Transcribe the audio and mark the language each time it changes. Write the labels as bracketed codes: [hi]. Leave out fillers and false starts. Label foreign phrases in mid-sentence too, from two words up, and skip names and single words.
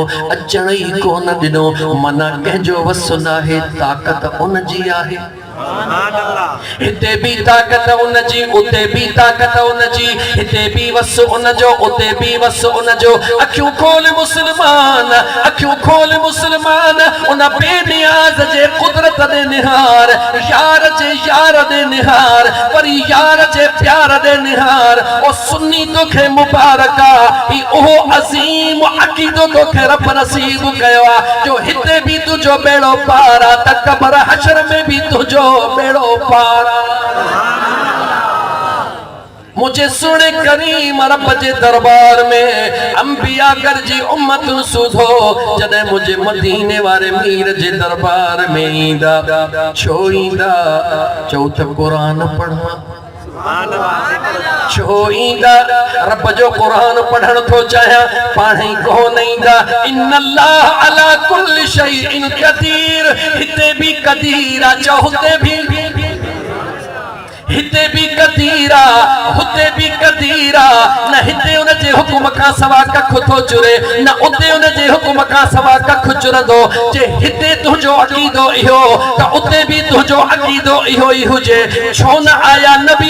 [sd] अचण ई कोन ॾिनो माना कंहिंजो वस न आहे ताक़त उन जी आहे हिते भी ताकत उन जी उते भी ताकत उन जी हिते भी वस उन जो उते भी वस उन जो अखियूं खोल मुसलमान अखियूं खोल मुसलमान उन बेनियाज़ जे कुदरत दे निहार यार दे निहार वरी यार जे प्यार दे निहार ओ सुन्नी तोखे मुबारका ई ओहो अज़ीम अक़ीदो तोखे रब नसीब कयो आ जो हिते भी तुझो बेड़ो पारा त कब्र हशर में भी तुझो बेड़ो पारा मुझे सुने करीम रब जे दरबार में अंबिया कर जी उम्मत सुधो जदे मुझे मदीने वाले मीर जे दरबार में ईंदा छो ईंदा चौ त कुरान पढ़ा छो ईंदा रब जो कुरान पढ़ण थो चाहियां पाण ई कोन ईंदा [ar] إن الله على كل شيء قدير [sd] हिते भी क़दीर आ चो हिते भी कदीरा हुते भी कदीरा न हिते उन जे हुकुम का सवा कख थो चुरे न उते उन जे हुकुम का सवा कख चुरंदो जे हिते तुझो अकीदो इहो त उते भी तुझो अकीदो इहो ही हुजे छो न आया नबी